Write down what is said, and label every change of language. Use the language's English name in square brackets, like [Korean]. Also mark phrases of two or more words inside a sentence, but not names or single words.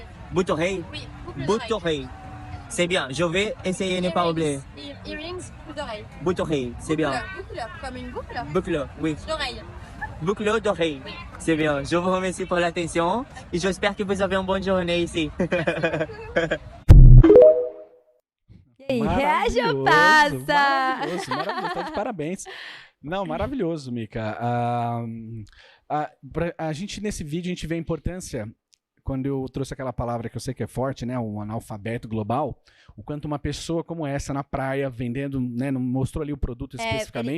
[French] Boucle d'oreille? Oui, boucle d'oreille. C'est bien, je vais essayer de ne pas oublier. Earrings, boucle d'oreille. Boucle d'oreille, c'est bien. Boucle, comme une boucle? Boucle, oui. D'oreille. Boucle d'oreille. Oui. C'est bien, je vous remercie pour l'attention et j'espère que vous avez une bonne journée ici. [Portuguese] E reage ou passa? Maravilhoso, tá de parabéns. Não, maravilhoso, Mica. A gente, nesse vídeo, a gente vê a importância, quando eu trouxe aquela palavra que eu sei que é forte, né, um analfabeto global, o quanto uma pessoa como essa na praia, vendendo, né, não mostrou ali o produto especificamente,